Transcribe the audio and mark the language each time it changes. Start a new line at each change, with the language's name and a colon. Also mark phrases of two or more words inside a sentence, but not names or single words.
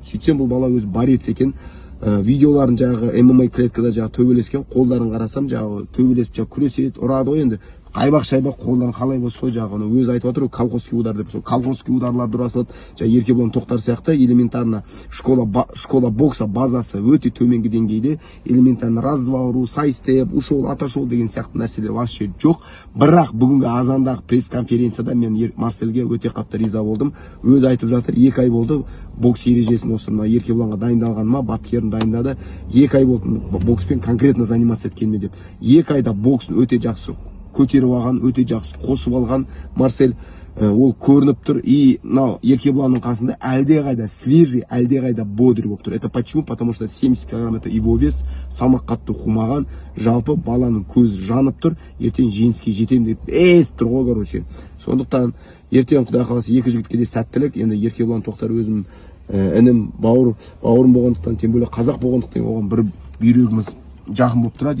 Kazakh: Сөйтсем бұл бала өзі борец екен. Видеоларын жаңағы ММА клеткада жаңағы төбелескен, қолдарын қарасам жаңағы төбелесіп жаңағы күреседі, ұрады ғой енді. Қайбақ-шайбақ қолдарын қалай болса сол жағын өзі айтып отыр,
Russian: колхозский удар
Kazakh: деп. Сол
Russian: колхозский ударлар
Kazakh: дұрасылады. Жаңа Еркебұлан Тоқтар сияқты
Russian: элементарно школа бокса
Kazakh: базасы өте төменгі деңгейде.
Russian: Элементарно раз-два
Kazakh: ұру, сайстеп,
Russian: ушел, отошел
Kazakh: деген сияқты нәрселер вообще жоқ. Бірақ бүгінгі азандағы пресс-конференцияда мен Марсельге өте қатты риза болдым. Өзі айтып жатыр, 2 ай болды бокс ережесін осы Еркебұланға дайындалғаныма, бапкерін дайындады. 2 ай болды бокспен
Russian: конкретно заниматься
Kazakh: еткеніме деп. 2 айда боксын өте жақсы көтеріп алған, өте жақсы қосып алған Марсель, ол көрініп тұр. И Еркебұланның қасында әлдеқайда свежий, әлдеқайда бодрый болып тұр.
Russian: Это почему? Потому что 70 килограмм это его вес,
Kazakh: салмақ қатты қумаған, жалпы баланың көзі жанып тұр. Ертең жеңіске жетем деп тұр ғой, Сондықтан ертең құдай қаласа екі жігітке де сәттілік. Енді Еркебұлан Тоқтар өзім інім бауырым болғандықтан,
Russian: тем более
Kazakh: қазақ болғандықтан оған бір бүйрегіміз жақын болып тұрады.